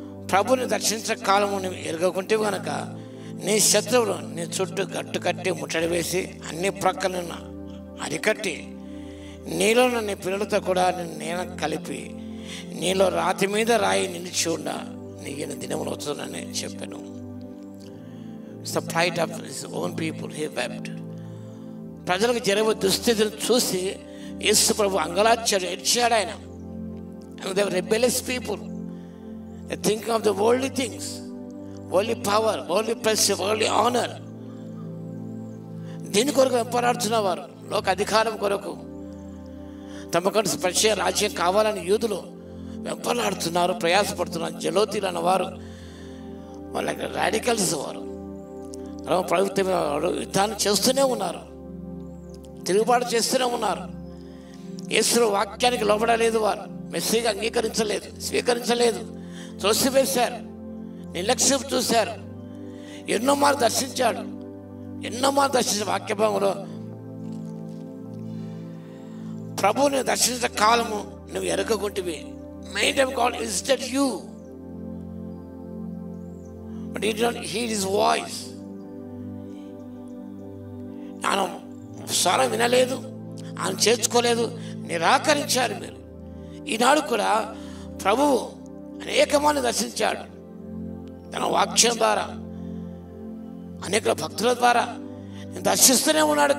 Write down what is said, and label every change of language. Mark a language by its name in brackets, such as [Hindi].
[Telugu] ప్రభుని దర్శించే కాలము నువ్వు ఎరగకుంటే కనుక నీ శత్రువులు నీ చుట్టూ గట్టు కట్టి ముట్టడి వేసి అన్ని ప్రక్కలను అరికట్టి నీలో నీ పిల్లలతో కూడా నేను కలిపి నీలో రాతి మీద రాయి నిలిచి ఉండ నీకు దినములు వస్తుందని చెప్పాను. [English] It's the plight of his own people. He wept. [Telugu] ప్రజలకు జరిగే దుస్థితిని చూసి యేసు ప్రభు అంగలార్చాడు, ఏడ్చాడు ఆయన. [English] And they were rebellious people. They think of the worldly things, worldly power, worldly pleasure, worldly honor. [Telugu] దీని కొరకు వెంపరాడుతున్నవారు లోక అధికారం కొరకు తమకంటే స్పర్శ రాజ్యం కావాలని యూదులు వెంపలాడుతున్నారు, ప్రయాసపడుతున్నారు. జలోతీలు అన్నవారు వాళ్ళ రాడికల్స్ వారు ప్రభుత్వం యుద్ధాన్ని చేస్తూనే ఉన్నారు, తిరుగుబాటు చేస్తూనే ఉన్నారు. యేసు వాక్యానికి లోబడలేదు, వారు మెస్సీగా అంగీకరించలేదు, స్వీకరించలేదు, త్రోసివేశారు, నిర్లక్ష్యం చూశారు. ఎన్నో మార్లు దర్శించాడు, ఎన్నో మార్లు దర్శించిన వాక్యభాగంలో ప్రభువుని దర్శించిన కాలము నువ్వు ఎరగకుంటివి. [English] Many times God visited you, but you did not hear his voice. [Telugu] ఆయన స్వరం వినలేదు, ఆయన చేర్చుకోలేదు, నిరాకరించారు మీరు. ఈనాడు కూడా ప్రభువు అనేక మంది దర్శించాడు తన వాక్యం ద్వారా, అనేక భక్తుల ద్వారా దర్శిస్తూనే ఉన్నాడు.